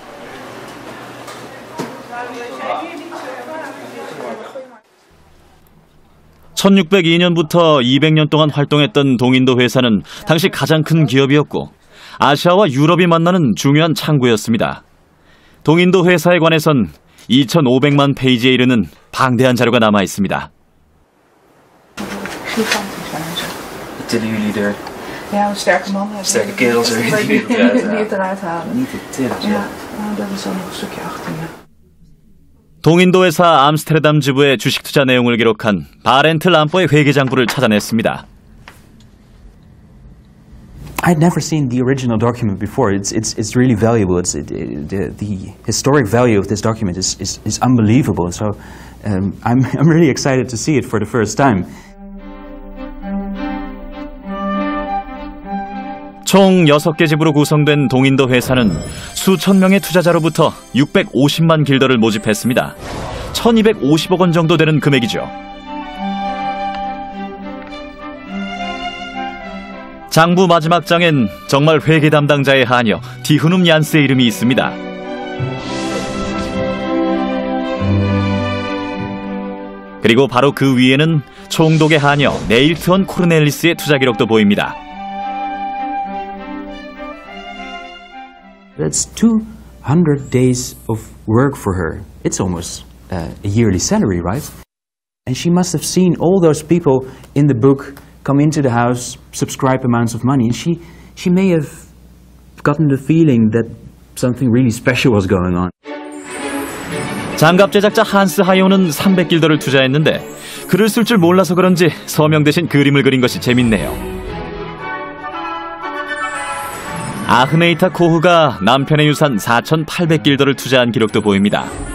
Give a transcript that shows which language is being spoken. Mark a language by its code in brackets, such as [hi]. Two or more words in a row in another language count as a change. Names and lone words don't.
[ko] (1602년부터) 200년 동안 활동했던 동인도 회사는 당시 가장 큰 기업이었고 아시아와 유럽이 만나는 중요한 창구였습니다. 동인도 회사에 관해선 2,500만 페이지에 이르는 방대한 자료가 남아 있습니다. [nl] Wat tillen jullie er? Ja, een sterke man. Sterke kerels er die het eruit halen. Niet de tillers, Ja, dat is dan nog een stukje achter me. [ko] 동인도 회사 암스테르담 지부의 주식 투자 내용을 기록한 바렌트 람포의 회계장부를 찾아냈습니다. [en] I'd never seen the original document before. It's really valuable. The historic value of this document is unbelievable. So I'm really excited to see it for the first time. [ko] 총 6개 지부로 구성된 동인도 회사는 수천 명의 투자자로부터 650만 길더를 모집했습니다. 1250억 원 정도 되는 금액이죠. 장부 마지막 장엔 정말 회계 담당자의 하녀 디흐눔 얀스의 이름이 있습니다. 그리고 바로 그 위에는 총독의 하녀 네일트원 코르넬리스의 투자 기록도 보입니다. [en] That's 200 days of work for her. It's almost a yearly salary, right? And she must have seen all those people in the book come into the house, subscribe amounts of money, and she may have gotten the feeling that something really special was going on. [ko] 장갑 제작자 한스 하이오는 300길더를 투자했는데 글을 쓸 줄 몰라서 그런지 서명 대신 그림을 그린 것이 재밌네요. 아흐메이타 코흐가 남편의 유산 4,800길더를 투자한 기록도 보입니다.